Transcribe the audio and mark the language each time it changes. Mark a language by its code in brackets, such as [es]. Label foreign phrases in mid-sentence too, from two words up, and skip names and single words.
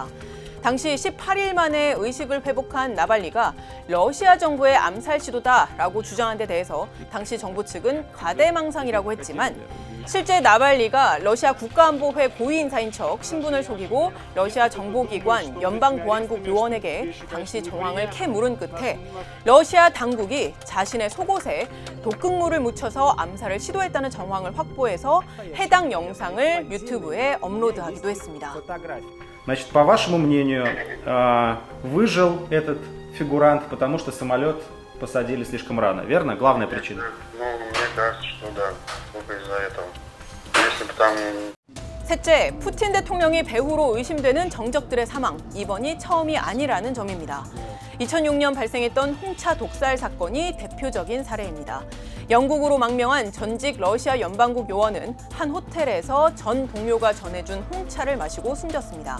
[ko] 당시 18일 만에 의식을 회복한 나발리가 러시아 정부의 암살 시도다라고 주장한 데 대해서 당시 정부 측은 과대망상이라고 했지만 실제 나발리가 러시아 국가안보회 고위인사인 척 신분을 속이고 러시아 정보기관 연방보안국 요원에게 당시 정황을 캐물은 끝에 러시아 당국이 자신의 속옷에 독극물을 묻혀서 암살을 시도했다는 정황을 확보해서 해당 영상을 유튜브에 업로드하기도 했습니다. [ru] Значит, по вашему мнению, выжил этот фигурант, потому что самолет посадили слишком рано, верно? Главная причина. Ну, мне кажется, что да, только из-за этого. Если бы там... [ko] 셋째, 푸틴 대통령이 배후로 의심되는 정적들의 사망, 이번이 처음이 아니라는 점입니다. 2006년 발생했던 홍차 독살 사건이 대표적인 사례입니다. 영국으로 망명한 전직 러시아 연방국 요원은 한 호텔에서 전 동료가 전해준 홍차를 마시고 숨졌습니다.